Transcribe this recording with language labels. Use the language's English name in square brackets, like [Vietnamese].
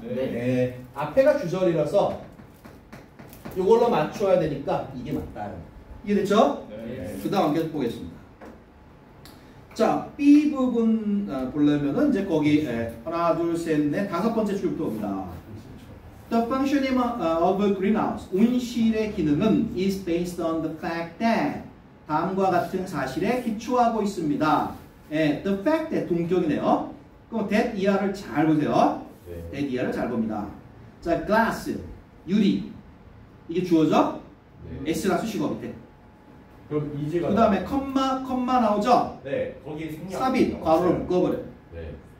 [Korean] 네. 앞에가 주절이라서 이걸로 맞춰야 되니까 이게 맞다. 이해됐죠? 네. 그 다음 계속 보겠습니다. 자, B 부분 보려면은 이제 거기 하나, 둘, 셋, 넷, 다섯 번째 줄부터 옵니다. [English] The functioning of a greenhouse, [Korean] 온실의 기능은 [English] is based on the fact that [Korean] 다음과 같은 사실에 기초하고 있습니다. [English] The fact that [Korean] 동격이네요. 그럼 that 이하를 잘 보세요. that 이하를 잘 봅니다. 자, glass, 유리. 이게 주어죠? S가 수식어 밑에. 그럼 이지가 그 다음에 컴마 나오죠? 네, 거기 생략. 삽입, 괄호를 묶어버려. 네.